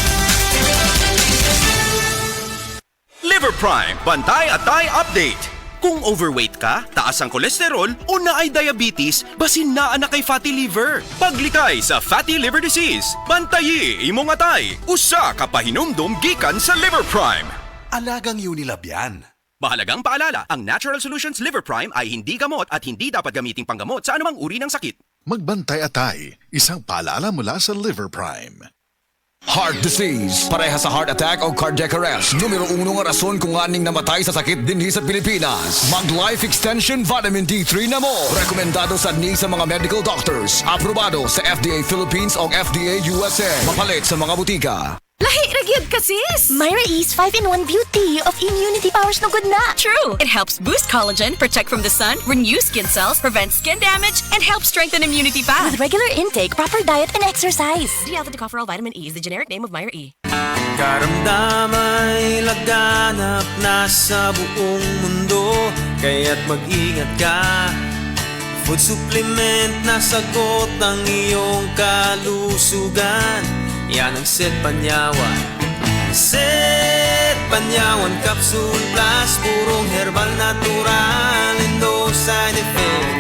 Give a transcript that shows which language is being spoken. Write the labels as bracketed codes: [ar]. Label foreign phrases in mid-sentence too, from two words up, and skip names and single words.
[en] Liver Prime, Bantay at Tay Update. [ceb] Kung overweight ka, taas ang kolesterol o naay diabetes, basin na anak kay [en] fatty liver. [ceb] Paglikay sa [en] fatty liver disease, [ceb] bantayi imong atay. Usa ka pahinumdum gikan sa Liver Prime. [tl] Alagang Unilab yan. Mahalagang paalala, ang Natural Solutions Liver Prime ay hindi gamot at hindi dapat gamiting panggamot sa anumang uri ng sakit. Magbantay atay, isang paalala mula sa Liver Prime. [en] Heart disease, [ceb] pareha sa [en] heart attack [ceb] o [en] cardiac arrest. [ceb] Numero 1 nga rason kung aning namatay sa sakit dinhi sa Pilipinas. Mag Life Extension Vitamin D3 na mo. Rekomendado sa ni sa mga [en] medical doctors. [ceb] Aprobado sa FDA Philippines o FDA USA. Mapalit sa mga butika. Lahi ragyod ka sis! [en] Myra E's 5-in-1 beauty of immunity powers no good na. True! It helps boost collagen, protect from the sun, renew skin cells, prevent skin damage, and help strengthen immunity pa. With regular intake, proper diet, and exercise. D-alpha tocopherol vitamin E is the generic name of Myra E. [tl] Karamdamay laganap na sa buong mundo, kaya't mag-ingat ka. Food supplement na sagot ang iyong kalusugan. Yan ang Set Panyawan. Set Panyawan Capsule Plus, purong [en] herbal natural and no side effects.